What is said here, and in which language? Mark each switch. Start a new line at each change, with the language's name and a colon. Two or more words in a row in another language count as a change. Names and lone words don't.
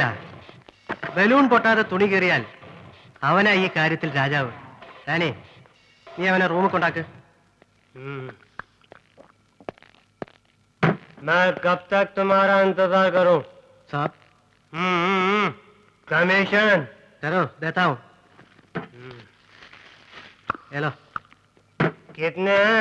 Malayalam: ബലൂൺ പൊട്ടാതെ തുണി കയറിയാൽ അവനാ ഈ കാര്യത്തിൽ രാജാവ്. ഞാനേ, നീ അവനെ റൂമിൽ കൊണ്ടാക്ക്.
Hindi: मैं कब तक तुम्हारा इंतजार करूं? साहब, कमीशन करो, देता हूं. हेलो कितने हैं?